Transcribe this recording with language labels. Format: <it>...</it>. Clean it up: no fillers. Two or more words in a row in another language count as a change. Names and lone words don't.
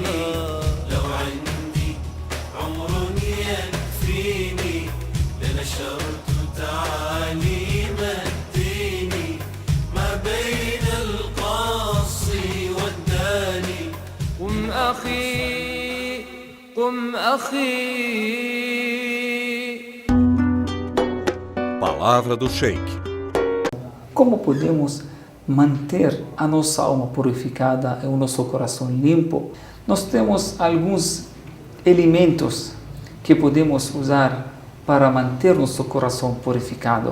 <ar>لو عندي عمر يكفيني لنشرت تعاليم الدين. ما بين القاصي والداني. قم أخي قم أخي.</ar> <pt>Palavra do Sheikh. Como podemos manter a nossa alma purificada e o nosso coração limpo? Nós temos alguns elementos que podemos usar para manter nosso coração purificado.</pt>